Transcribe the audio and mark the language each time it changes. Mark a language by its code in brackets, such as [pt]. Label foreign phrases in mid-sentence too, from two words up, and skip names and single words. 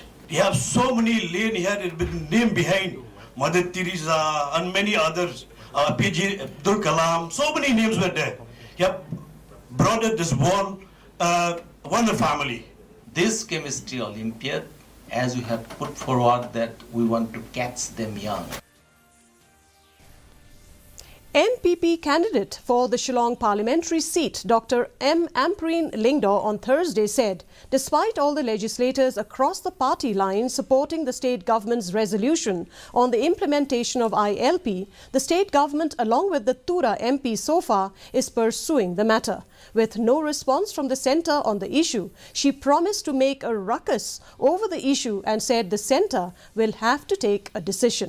[en] We have so many lane here with name behind, Mother Teresa and many others, PG Abdul Kalam, so many names were there. He have brought this world, one family. This Chemistry Olympiad, as we have put forward that we want to catch them young. NPP candidate for the Shillong parliamentary seat, Dr. M. Ambreen Lyngdoh, on Thursday said, despite all the legislators across the party line supporting the state government's resolution on the implementation of ILP, the state government, along with the Tura MP so far, is pursuing the matter. With no response from the centre on the issue, she promised to make a ruckus over the issue and said the centre will have to take a decision.